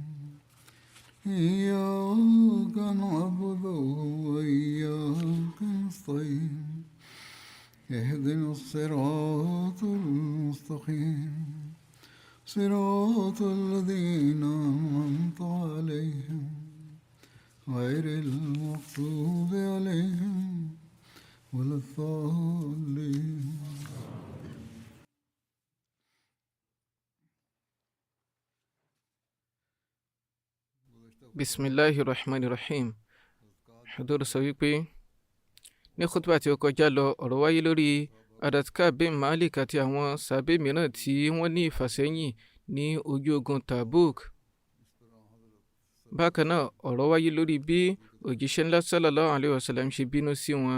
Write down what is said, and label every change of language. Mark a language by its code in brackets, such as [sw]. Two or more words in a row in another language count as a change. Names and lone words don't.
[ar] إياك نعبد وإياك نستعين اهدنا الصراط المستقيم صراط الذين أنعمت عليهم غير المغضوب عليهم ولا الضالين. بسم الله الرحمن الرحيم. [yo] Hudur sọ wípé ní khutbah tí ó kọjá lọ ọ̀rọ̀ wáyé lórí Adatka bin Malik àti àwọn sàbẹ̀ mìíràn tí wọ́n ní ìfàsẹ́yìn ní ojú ogun Tabuk. Bákan náà ọ̀rọ̀ wáyé lórí bí òjíṣẹ́ ńlá [ar] صلى الله عليه وسلم [yo] ṣe bínú sí wọn.